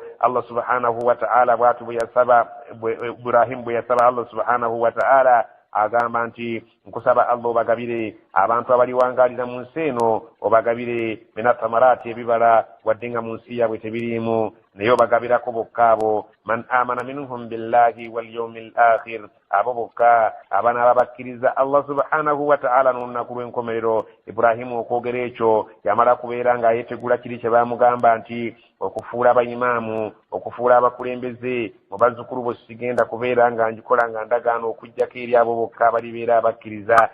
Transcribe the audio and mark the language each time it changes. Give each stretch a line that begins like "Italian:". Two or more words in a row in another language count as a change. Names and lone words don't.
Ganda: Allah
Arabic: سبحانه وتعالى
Ganda: bw'atu bwe yasaba Ibrahim bwe yasaba Allah
Arabic: سبحانه وتعالى
Ganda: agamba nti nkusaba Allah obagabire abantu abali wangaalira mu nsi eno, obagabire
Arabic: من الثمرات
Ganda: ebibala, wadde nga mu nsi yaabwe tebiriimu, naye obagabirako bokka abo
Arabic: من آمن منهم بالله واليوم الآخر,
Ganda: abo bokka abanaaba bakkiriza Allah
Arabic: سبحانه وتعالى
Ganda: n'olunaku lw'enkomerero. Ibrahimu okwogera ekyo yamala kubeera ng'ayetegula kiri kye baamugamba nti okufuula abayimaamu, okufuula abakulembeze mu bazzukulu bo sigenda kubeera nga njikola nga ndagaano okuggyako eri abo bokka abalibeera abakkiriza.